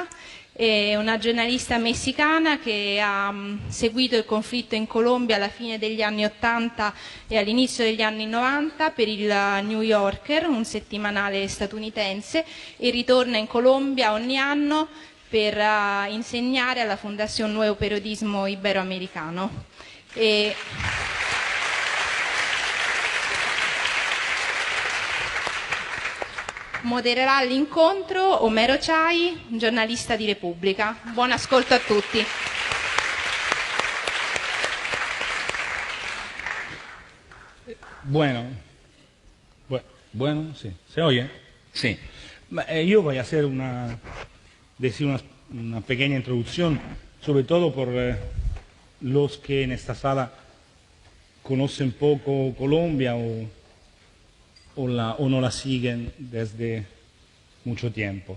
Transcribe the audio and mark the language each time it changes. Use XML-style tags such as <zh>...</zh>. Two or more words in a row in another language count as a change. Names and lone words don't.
<it>È una giornalista messicana che ha seguito il conflitto in Colombia alla fine degli anni 80 e all'inizio degli anni 90 per il New Yorker, un settimanale statunitense, e ritorna in Colombia ogni anno per insegnare alla Fundación Nuevo Periodismo Iberoamericano. Modererà l'incontro Omero Chai, giornalista di Repubblica. Buon ascolto a tutti.</it> <es>Bueno, sí. ¿Se oye? Sí. Yo voy a hacer decir una pequeña introducción, sobre todo por los que en esta sala conocen poco Colombia o no la siguen desde mucho tiempo.</es>